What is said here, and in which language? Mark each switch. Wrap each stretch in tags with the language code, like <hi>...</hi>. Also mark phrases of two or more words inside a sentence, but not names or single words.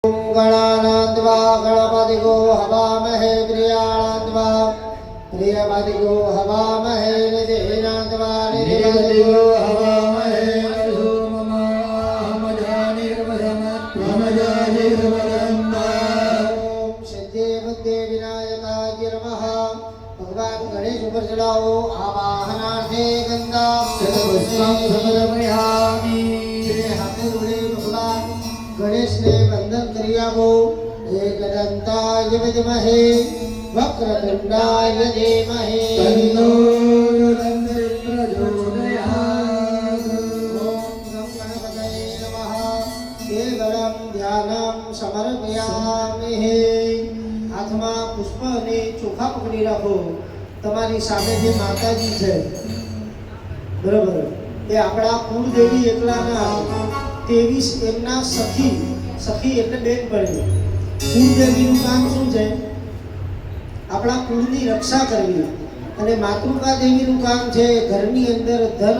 <sa>गणानान्त्वा गणपतिगो हवामहे प्रियाणान्त्वा प्रियपतिगो हवामहे निधिनान्त्वा निधिपतिगो हवामहे</sa> <hi>भगवान गणेश ऊपर चढ़ाओ</hi> <sa>आवाहनार्थे गंगा समर्पयामि</sa> <gu>હાથે જોડે ભગવાન ગણેશ ને વંદન કરી આવો</gu> <sa>एकदंताय विद्महे वक्रतुंडाय धीमहि तन्नो प्रचोदयात् ओम गणपतये नमः केवलं ध्यानं</sa> <gu>समर्पयामि હાથમા પુષ્પ ને ચોખા પકડી રાખો તમારી સામે જે માતાજી છે બરાબર એ આપણા કુળદેવી એકલા ના 23 એમના સખી એટલે બેન પડી કુળદેવીનું કામ શું છે આપણા કુળની રક્ષા કરવી અને માતૃકા દેવીનું કામ છે ઘરની અંદર ધન</gu>